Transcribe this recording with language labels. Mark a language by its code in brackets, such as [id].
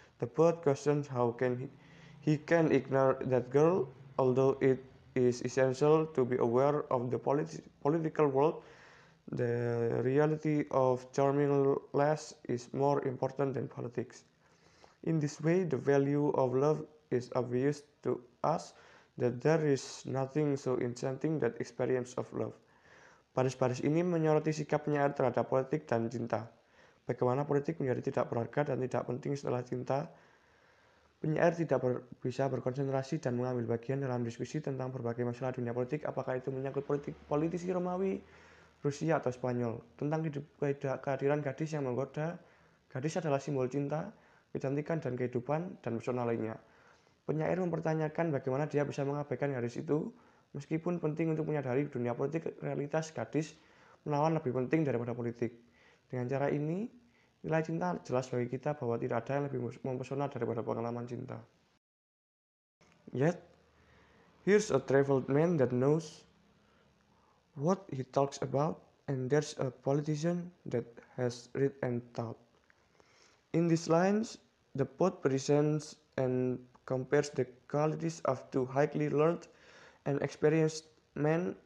[en] The poet questions how he can ignore that girl, although it is essential to be aware of the political world. The reality of charming lass is more important than politics. In this way, the value of love is obvious to us, that there is nothing so enchanting that experience of love. [id] Baris-baris ini menyoroti sikap penyair terhadap politik dan cinta. Bagaimana politik menjadi tidak berharga dan tidak penting setelah cinta. Penyair tidak bisa berkonsentrasi dan mengambil bagian dalam diskusi tentang berbagai masalah dunia politik, apakah itu menyangkut politisi Romawi, Rusia, atau Spanyol. Tentang kehadiran gadis yang menggoda. Gadis adalah simbol cinta, kecantikan, dan kehidupan, dan pesona lainnya. Penyair mempertanyakan bagaimana dia bisa mengabaikan gadis itu, meskipun penting untuk menyadari dunia politik realitas gadis menawan lebih penting daripada politik. Dengan cara ini, nilai cinta jelas bagi kita bahwa tidak ada yang lebih mempesona daripada pengalaman cinta. [en] Yet, here's a traveled man that knows what he talks about, and there's a politician that has read and thought. In these lines, the poet presents and compares the qualities of two highly learned and experienced men.